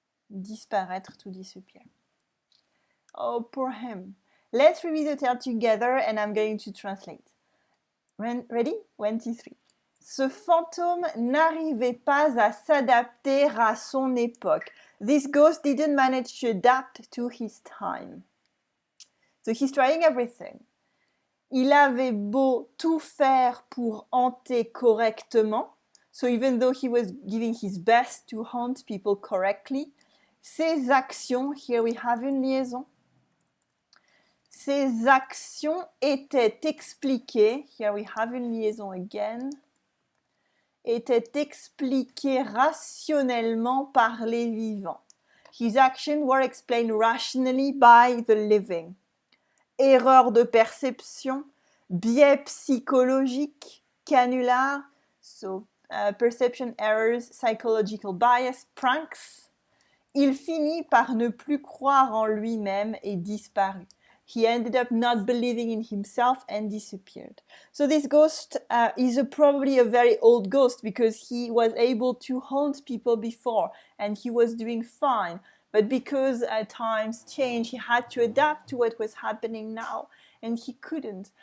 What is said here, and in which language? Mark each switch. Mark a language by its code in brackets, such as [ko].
[en] Disparaître, to disappear. Oh, poor him. Let's read the tale together and I'm going to translate. Ready? 1, 2, 3. [fr] Ce fantôme n'arrivait pas à s'adapter à son époque. [en] This ghost didn't manage to adapt to his time. So he's trying everything. [fr] Il avait beau tout faire pour hanter correctement. [en] So even though he was giving his best to haunt people correctly, [fr] ses actions, [en] here we have [fr] une liaison. Ses actions étaient expliquées, [en] here we have [fr] une liaison [en] again, [fr] étaient expliquées rationnellement par les vivants. [en] His actions were explained rationally by the living. [fr] Erreur de perception, biais psychologique, canular, [en] so perception errors, psychological bias, pranks. [fr] Il finit par ne plus croire en lui-même et disparut. [en] He ended up not believing in himself and disappeared. So this ghost is probably a very old ghost because he was able to haunt people before and he was doing fine. But because times change, he had to adapt to what was happening now and he couldn't.